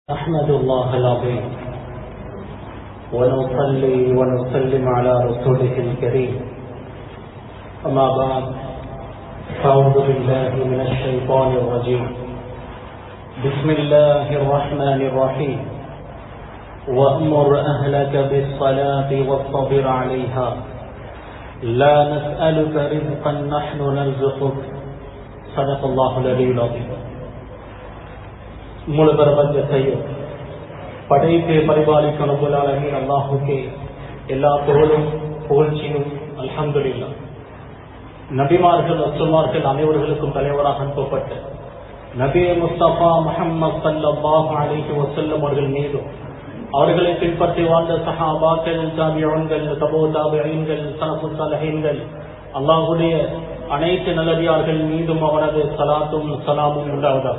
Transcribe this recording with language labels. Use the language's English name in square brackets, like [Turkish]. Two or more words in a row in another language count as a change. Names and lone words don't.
[Arabic] أحمد الله العظيم ونصلي ونسلم على رسوله الكريم أما بعد فأعوذ بالله من الشيطان الرجيم بسم الله الرحمن الرحيم وأمر أهلك بالصلاة واصطبر عليها لا نسألك رزقا نحن نرزقك صدق الله العلي العظيم. [Tamil] மூல பிரபஞ்சத்தையும் படைத்து பரிபாலிக்கும் [Arabic] رب العالمين [Tamil] அல்லாஹ்வுக்கே எல்லா புகழும் புகழ்ச்சியும் அல்ஹம்துலில்லாஹ். நபிமார்கள் ரசூல்மார்கள் அனைவர்களுக்கும் தலைவராக அனுப்பப்பட்ட நபி முஸ்தபா முஹம்மது [Arabic] صلى الله عليه وسلم [Tamil] அவர்கள் மீதும் அவர்களை பின்பற்றி வாழ்ந்த சஹாபாக்கள், தாபிஊன்கள், [Arabic] تبع التابعين, السلف الصالحين, [Tamil] அல்லாஹ்வுடைய அனைத்து நல்லடியார்கள் மீதும் அவரது ஸலாத்தும் ஸலாமும் உண்டாவதாக.